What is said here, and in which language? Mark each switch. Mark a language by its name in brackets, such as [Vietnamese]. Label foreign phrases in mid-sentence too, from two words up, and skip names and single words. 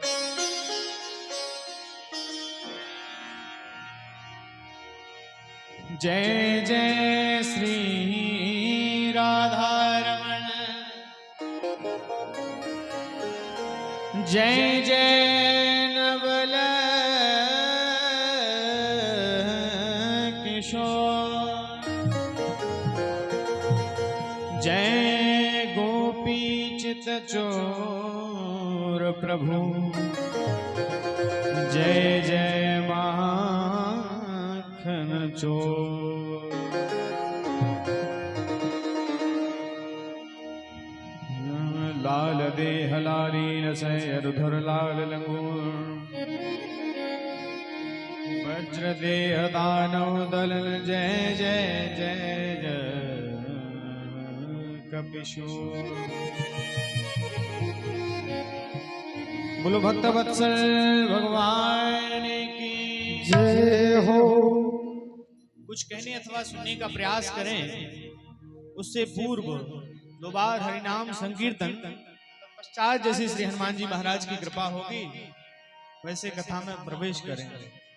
[Hindi] जय जय श्री राधारमण जय जय नवल किशोर जय गोपी चित चोर प्रभु जय जय माखन चोर। लाल देह लाली नसैरुधर लाल लंगूर वज्र देह दानव दलन जय जय जय जय कपिशोर। बोलो भक्त वत्सल भगवान की जय हो। कुछ कहने अथवा सुनने का प्रयास करें उससे पूर्व दो बार हरिनाम संकीर्तन पश्चात जैसे श्री हनुमान जी महाराज की कृपा होगी वैसे कथा में प्रवेश करेंगे।